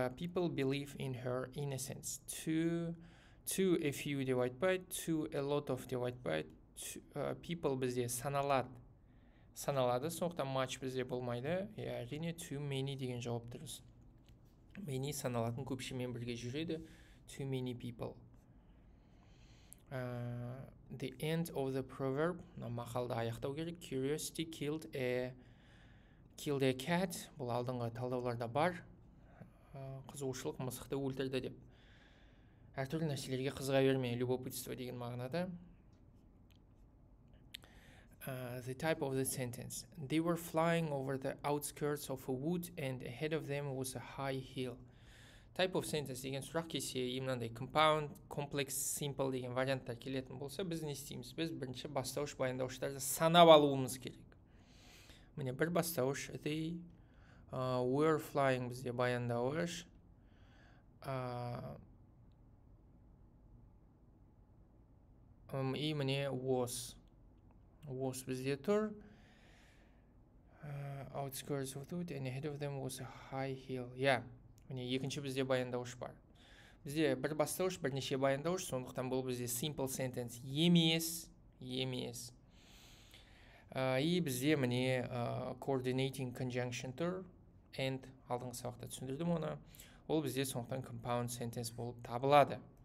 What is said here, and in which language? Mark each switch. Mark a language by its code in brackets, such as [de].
[en] People believe in her innocence. To a few divide by, to a lot of divide by, people [kk] бізде саналады, сондықтан [en] much [kk] бізде болмайды. Әрине too many деген жауап дұрыс. Many саналатын көпшімен бірге жүреді. [en] Too many people. The end of the proverb, [kk] мақалды аяқтау керек. [en] Curiosity killed a cat. [kk] Бұл алдыңғы талдауларда бар. Қызығушылық мысықты өлтірді деп. Әртүрлі нәрселерге қызыға берме, любопытство деген мағынада. [en] The type of the sentence. They were flying over the outskirts of a wood and ahead of them was a high hill. Type of sentence [kk] деген сұрақ келсе, мынандай compound, complex, simple деген варианттар келетін болса, біз не істейміз? Біз бірінші бастауыш баяндауыштарды санап алуымыз керек. Міне бір бастауыш, [en] they were flying [kk] бізде баяндауыш. И міне was бізде тұр. [en] Outskirts of the wood and ahead of them was a high hill. [kk] Міне екінші бізде баяндауыш бар. Бізде бір бастауыш, бірнеше баяндауыш, сондықтан бұл бізде simple sentence емес. И бізде міне coordinating conjunction тұр. And алдыңғы сабақта түсіндірдім оны. Ол бізде сондықтан compound sentence болып табылады.